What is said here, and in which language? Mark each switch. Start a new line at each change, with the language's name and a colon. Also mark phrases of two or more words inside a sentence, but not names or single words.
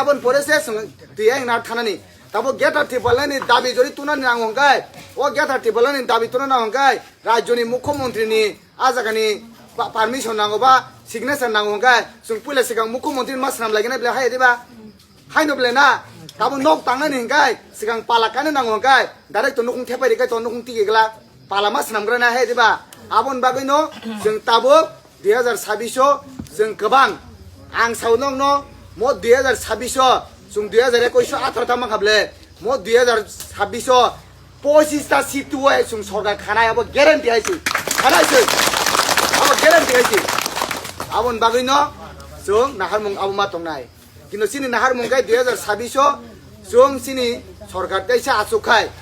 Kok Borok: abon pore se sung tiang na thanani tabo geta tripalani dabi jori tunan nang hongkai o geta tripalani dabi tunan nang hongkai rajyoni mukhomantri ni ajagani permission nango ba signature nang hongkai sung pule sigang mukhomantri masnam lagina bla hai diba haino bla na tabo nok tangani hongkai sigang palakane nang hongkai direct to nukung thepai rikai to nukung tigegla pala masnam grana hai diba abon bagai no sung tabo 2026 sung kebang ang saunong no mo 2026 sung 2021 18 tamang hable mo 2026 25টা সিটুয়ে sung সরকার খানাই আবো গ্যারান্টি আইছি খানাইছে আবো গ্যারান্টি আইছি আবন বাগৈ ন sung নাহারমুং আবো মা তংনাই কিন্তু সিনি নাহারমুং গাই 2026 sung সিনি সরকার তাইসা আচুখাই